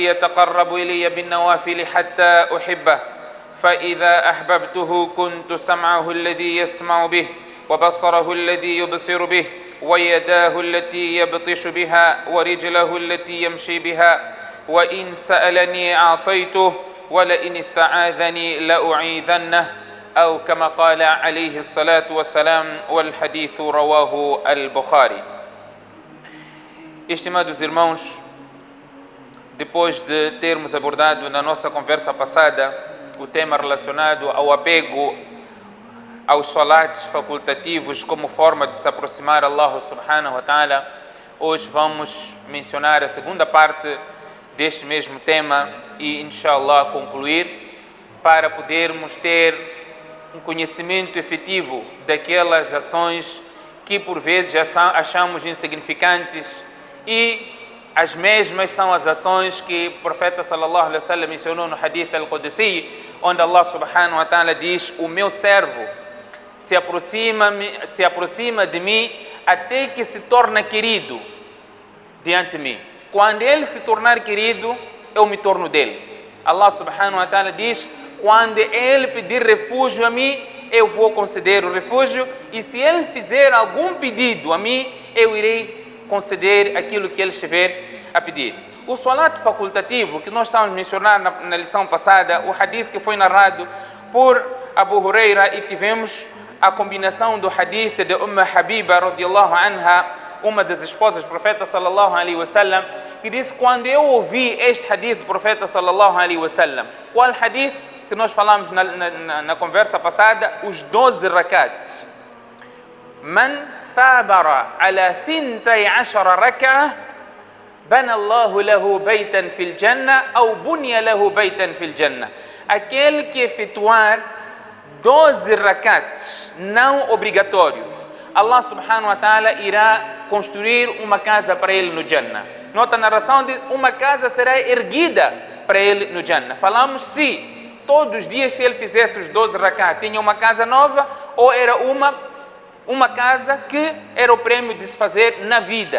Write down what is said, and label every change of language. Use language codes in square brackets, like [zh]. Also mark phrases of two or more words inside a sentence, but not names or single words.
[ar] يتقرب إلي بالنوافل حتى أحبه فإذا أحببته كنت سمعه الذي يسمع به وبصره الذي يبصر به ويداه التي يبطش بها ورجله التي يمشي بها وإن سألني أعطيته ولئن استعاذني لأعيذنه أو كما قال عليه الصلاة والسلام والحديث رواه البخاري. [pt] Estimados irmãos, depois de termos abordado na nossa conversa passada o tema relacionado ao apego aos salates facultativos como forma de se aproximar a Allah [ar] سبحانه وتعالى, [pt] hoje vamos mencionar a segunda parte deste mesmo tema e, inshallah, concluir para podermos ter um conhecimento efetivo daquelas ações que por vezes já achamos insignificantes e as mesmas são as ações que o profeta [ar] صلى الله عليه وسلم [pt] mencionou no [ar] الحديث القدسي, [pt] onde Allah [ar] سبحانه وتعالى [pt] diz: o meu servo se aproxima de mim até que se torna querido diante de mim. Quando ele se tornar querido, eu me torno dele. Allah [ar] سبحانه وتعالى [pt] diz: quando ele pedir refúgio a mim, eu vou conceder o refúgio, e se ele fizer algum pedido a mim, eu irei conceder aquilo que ele estiver a pedir. O salat facultativo que nós estamos a mencionar na lição passada, o hadith que foi narrado por Abu Huraira, e tivemos a combinação do hadith de Habiba [ar] رضي الله عنها, [pt] uma das esposas do profeta [ar] صلى الله عليه وسلم, [pt] que disse: quando eu ouvi este hadith do profeta [ar] صلى الله عليه وسلم, [pt] qual hadith que nós falamos na conversa passada? Os 12 rakats. [ar] من ثابر على 12 ركعة بنى الله له بيتا في الجنة أو بني له بيتا في الجنة. [pt] Aquele que efetuar 12 rakats não obrigatórios, Allah [ar] سبحانه وتعالى [pt] irá construir uma casa para ele no Jannah. Nota a narração de uma casa será erguida para ele no Jannah. Falamos se todos os dias, se ele fizesse os 12 rakat, tinha uma casa nova, ou era uma casa que era o prêmio de se fazer na vida.